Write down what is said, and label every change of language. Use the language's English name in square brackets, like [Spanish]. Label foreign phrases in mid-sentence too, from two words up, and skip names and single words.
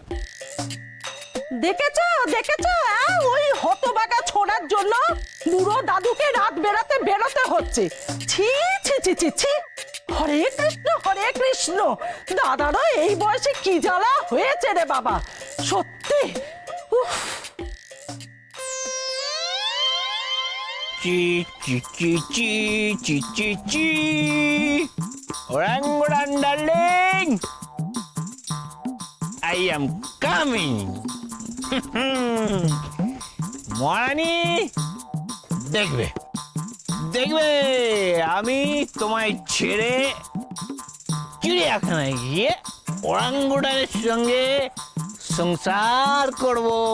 [Bangla] দেখেছো দেখেছো, হ্যাঁ, ওই হতবাগা ছোড়ার জন্য বুড়ো দাদুকে রাত বেরোতে হচ্ছে। ছি ছি ছি ছি ছি। হরে কৃষ্ণ হরে কৃষ্ণ। দাদারও এই বয়সে কি জ্বালা হয়েছে রে বাবা, সত্যি। উফ। চি চি চি চি চি চি চি, [English] orangutan darling, I am coming. [Bangla] মহারানী, দেখবে দেখবে আমি তোমায় ছেড়ে চিড়িয়াখানায় গিয়ে ওরাঙ্গুটানের সঙ্গে সংসার করব।